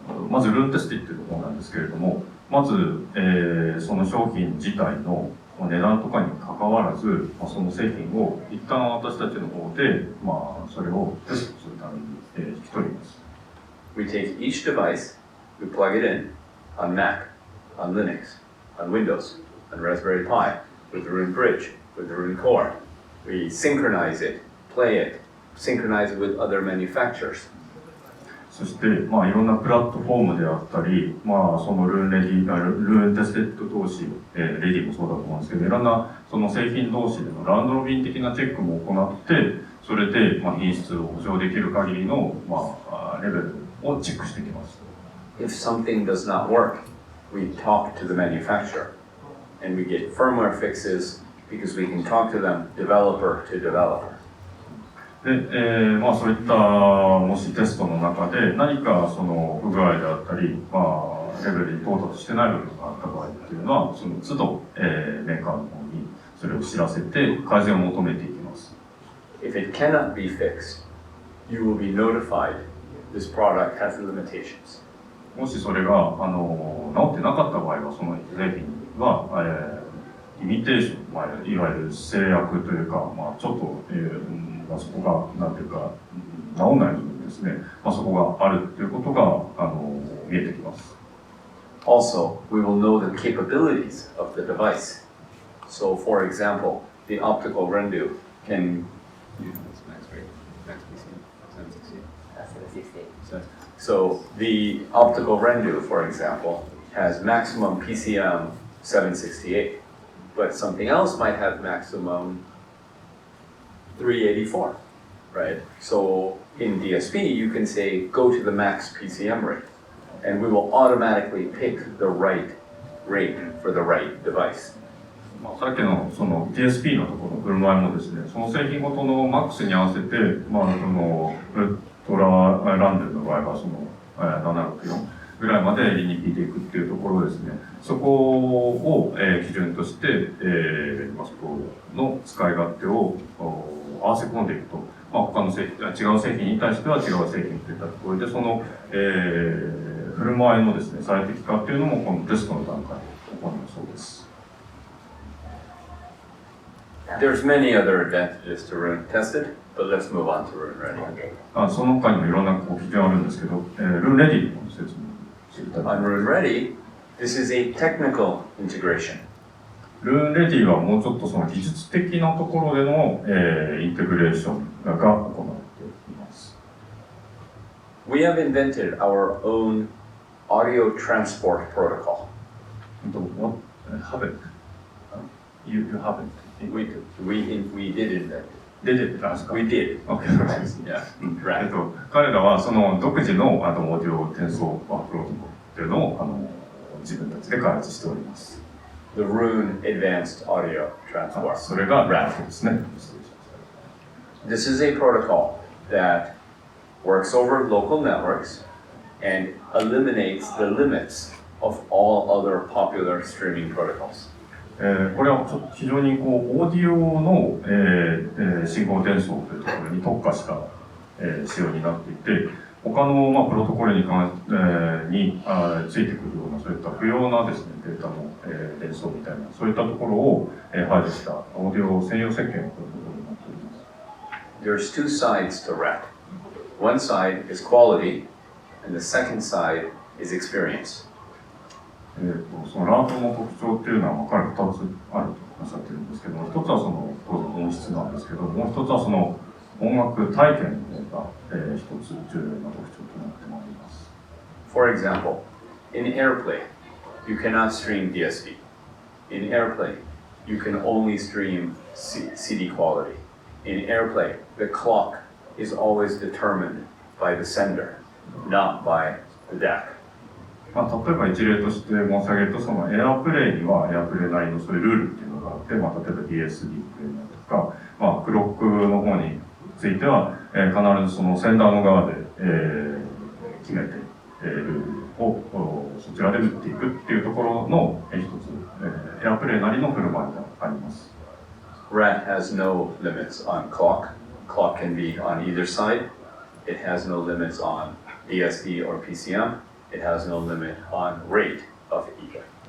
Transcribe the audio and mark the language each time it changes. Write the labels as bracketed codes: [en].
[ja] まずルーンテスティっていうところなんですけれども、まず、その商品自体の値段とかに関わらず、その製品を一旦私たちの方で、それをテストするために、引き取ります。 [en] We take each device, we plug it in on Mac, on Linux, on Windows, on Raspberry Pi, with the Roon Bridge, with the Roon Core. We synchronize it, play it, synchronize it with other manufacturers. [ja] そして、いろんなプラットフォームであったり、そのルーンレディ、ルーンテステッド同士、レディもそうだと思うんですけど、いろんなその製品同士でのラウンドロビン的なチェックも行って、それで、品質を保証できる限りの、レベルをチェックしていきます。 [en] If something does not work, we talk to the manufacturer, and we get firmware fixes because we can talk to them developer to developer. [ja] で、そういったもしテストの中で何かその不具合であったり、レベルに到達してない部分があった場合っていうのは、その都度、メーカーの方にそれを知らせて改善を求めていきます。 [en] If it cannot be fixed, you will be notified this product has limitations. [ja] もしそれが治ってなかった場合は、その製品は、リミテーション、いわゆる制約というか、ちょっと、そこが、なんていうか、治らない部分ですね。そこがあるということが、見えてきます。 [en] Also, we will know the capabilities of the device. So, for example, the optical Rendu can. So, the optical Rendu, for example, has maximum PCM 768, but something else might have maximum 384, right? So in DSP, you can say, go to the max PCM rate, and we will automatically pick the right rate for the right device. [ja] さっきのその DSP のところの振る舞いもですね、その製品ごとのマックスに合わせて、そのウルトラランデルの場合はその760 で理に聞いていくっていうところですね、そこを、基準として、そこの使い勝手を合わせ込んでいくと、他の製品、違う製品に対しては違う製品といったところで、その、振る舞いのですね、最適化っていうのもこのテストの段階で行うそうです。 [en] There's many other advantages to Roon tested, but let's move on to Roon Ready. [ja] その他にもいろんな基準あるんですけど、Roon Readyの説明していただきます。 [en] On Roon Ready, this is a technical integration. [ja] Roon Readyはもうちょっとその技術的なところでの、インテグレーションが行っています。 [en] We have invented our own audio transport protocol. What haven't? You haven't? We did invent it. [ja] 出てたんですか [en] We did. OK Yeah. Right. [ja] 彼らはその独自のオーディオ転送プロトコルっていうのを自分たちで開発しております。 [en] The Roon Advanced Audio Transport. [ja] それが RAT ですね。 [en] This is a protocol that works over local networks and eliminates the limits of all other popular streaming protocols. [ja] これは非常にオーディオの、信号転送というところに特化した、仕様になっていて、他の、プロトコルについてくるようなそういった不要なですね、データの、転送みたいなそういったところを、排除したオーディオ専用設計のプロトコルになっております。 [en] There's two sides to RAT. One side is quality, and the second side is experience. [ja] そのラートの特徴っていうのは彼2つあるとおっしゃってるんですけども、一つはその当然音質なんですけども、う一つはその音楽体験の方が、一つ重要な特徴となってまいります。 [en] For example, in AirPlay, you cannot stream DSP. In AirPlay, you can only stream CD quality. In AirPlay, the clock is always determined by the sender, not by the DAC. [ja] 例えば一例として申し上げると、そのエアプレイにはエアプレイなりのそういうルールっていうのがあって、例えば DSP プレイとか、クロックの方については、必ずそのセンダーの側で、決めて、ルールをそちらで打っていくっていうところの一つ、エアプレイなりの振る舞いがあります。 [en] RAT has no limits on clock. Clock can be on either side. It has no limits on DSP or PCM.It has no limit on rate of either.